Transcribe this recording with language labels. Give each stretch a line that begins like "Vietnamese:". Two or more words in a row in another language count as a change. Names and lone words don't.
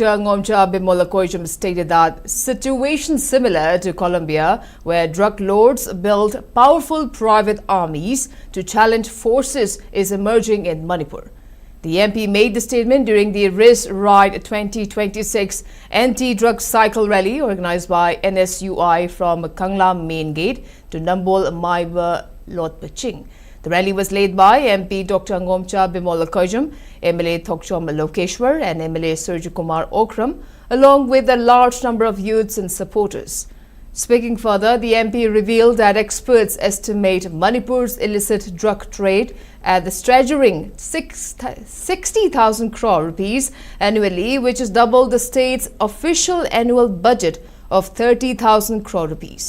English: Angomcha Bimolakoijum stated that situation similar to Colombia where drug lords build powerful private armies to challenge forces is emerging in Manipur. The MP made the statement during the Riz Ride 2026 anti-drug cycle rally organized by NSUI from Kangla Main Gate to Nambol Maiba Lotpaching. The rally was led by MP Dr. Angomcha Bimolakoijum, MLA Thokchom Lokeshwar and MLA Surju Kumar Okram, along with a large number of youths and supporters. Speaking further, the MP revealed that experts estimate Manipur's illicit drug trade at the staggering 60,000 crore rupees annually, which is double the state's official annual budget of 30,000 crore rupees.